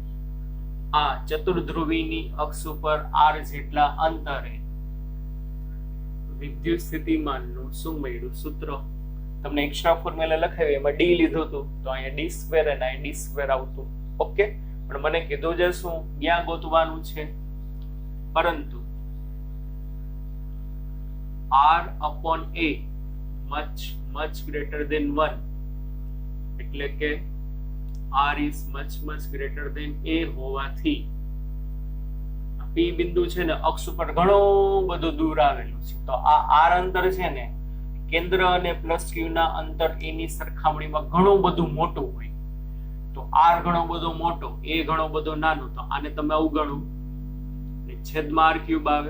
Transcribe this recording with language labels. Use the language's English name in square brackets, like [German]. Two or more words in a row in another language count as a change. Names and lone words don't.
[Gujarati] આ ચતુર્ધ્રુવીની અક્ષ ઉપર r જેટલા અંતરે વિદ્યુત સ્થિતિમાનનું શું મળ્યું? સૂત્ર તમને [English] extra formula [Gujarati] લખાવ્યું એમાં d લીધું હતું તો અહીંયા d સ્ક્વેર અને અહીંયા d સ્ક્વેર આવતું. ઓકે, પણ મને કીધું છે શું ક્યાં ગોતવાનું છે? પરંતુ [English] r upon a much greater than 1 [Gujarati] એટલે કે [English] r is much greater than a [Gujarati] હોવાથી p બિંદુ છે ને અક્ષ ઉપર ઘણું બધું દૂર આવેલું છે. તો આ r અંતર છે ને કેન્દ્ર અને પ્લસ q ના અંતર એની સરખામણીમાં ઘણું બધું મોટું હોય. તો r ઘણો બધો મોટો, a ઘણો બધો નાનો, તો આને તમે અવગણો એટલે છેદમાં r ક્યુબ આવે.